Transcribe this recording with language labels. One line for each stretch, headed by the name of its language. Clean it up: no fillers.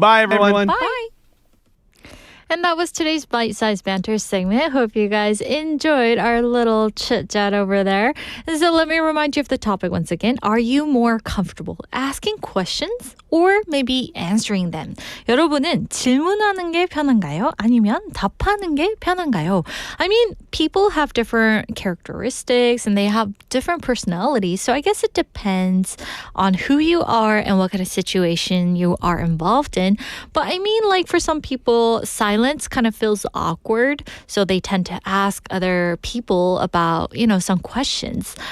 English: Bye-bye, everyone. Bye. And that was today's Bite-Sized Banter segment. Hope you guys enjoyed our little chit-chat over there. And so let me remind you of the topic once again. Are you more comfortable asking questions or maybe answering them?
Korean: 여러분은 질문하는 게 편한가요? 아니면 답하는 게 편한가요?
English: I mean, people have different characteristics and they have different personalities. So I guess it depends on who you are and what kind of situation you are involved in. But I mean, like for some people, silence kind of feels awkward, so they tend to ask other people about, some questions.